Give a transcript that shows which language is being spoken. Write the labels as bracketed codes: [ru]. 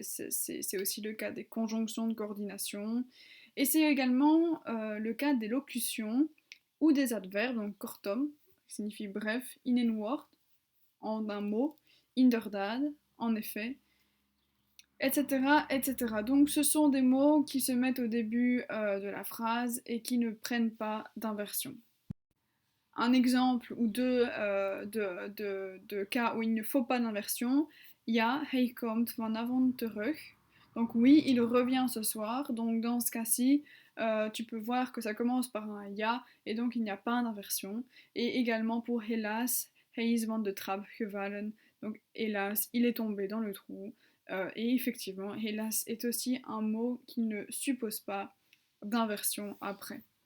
[fr] C'est aussi le cas des conjonctions de coordination. Et c'est également le cas des locutions ou des adverbes, donc kortom, qui signifie bref, [nl] in een woord, [fr] en un mot, inderdaad, en effet, etc., etc. Donc ce sont des mots qui se mettent au début de la phrase et qui ne prennent pas d'inversion. Un exemple ou deux de cas où il ne faut pas d'inversion. [nl] Ja, hij komt vanavond terug. [fr] Donc oui, il revient ce soir. Donc dans ce cas-ci, tu peux voir que ça commence par un ja et donc il n'y a pas d'inversion. Et également pour hélas, [nl] hij is van de trap gevallen. [fr] Donc hélas, il est tombé dans le trou. Et effectivement, hélas est aussi un mot qui ne suppose pas d'inversion après.